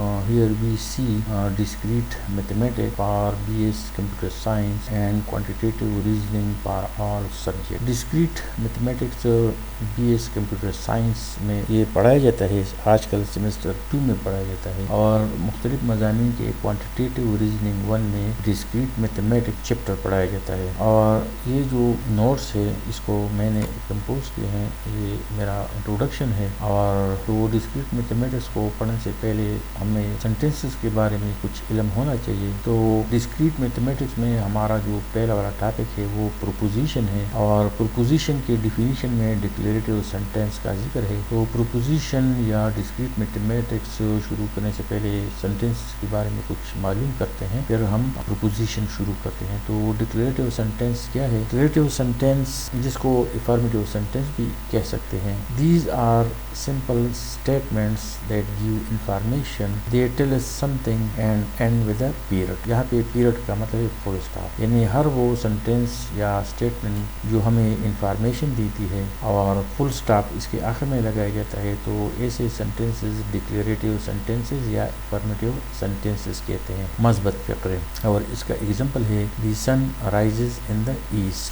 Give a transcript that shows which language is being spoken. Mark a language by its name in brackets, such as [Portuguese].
[English] Here we see discrete mathematics for BS Computer Science and quantitative reasoning for all subjects. [Urdu] Discrete mathematics BS Computer Science میں یہ پڑھایا جاتا ہے، آج کل سیمسٹر 2 میں پڑھایا جاتا ہے، اور مختلف مضامین کے quantitative reasoning 1 میں discrete mathematics چیپٹر پڑھایا جاتا ہے. اور یہ جو نوٹس ہے اس کو میں نے کمپوز کیے ہیں، یہ میرا انٹروڈکشن ہے. اور تو ڈسکریٹ میتھمیٹکس کو پڑھنے سے پہلے ہمیں سینٹینسز کے بارے میں کچھ علم ہونا چاہیے. تو ڈسکریٹ میتھمیٹکس میں ہمارا جو پہلا والا ٹاپک ہے وہ پروپوزیشن ہے، اور پروپوزیشن کے ڈیفینیشن میں ڈکلیریٹو سینٹینس کا ذکر ہے. تو پروپوزیشن یا ڈسکریٹ میتھمیٹکس شروع کرنے سے پہلے سینٹینس کے بارے میں کچھ معلوم کرتے ہیں، پھر ہم پروپوزیشن شروع کرتے ہیں. تو ڈکلیریٹو سینٹینس کیا ہے؟ ڈکلیریٹو سینٹینس، جس کو افرمیٹو سینٹینس بھی کہہ سکتے ہیں. [English] These are simple statements that give information. They tell us something and end with a period. [Urdu] یہاں پہ پیریڈ کا مطلب ہے فل اسٹاپ، یعنی ہر وہ سینٹینس یا اسٹیٹمنٹ جو ہمیں انفارمیشن دیتی ہے اور فل اسٹاپ اس کے آخر میں لگایا جاتا ہے، تو ایسے سینٹینسز ڈکلیریٹو سینٹینسز یا افرمیٹو سینٹینسز کہتے ہیں. مثبت فقرے، اور اس کا ایگزامپل ہے [English] The sun rises in the east.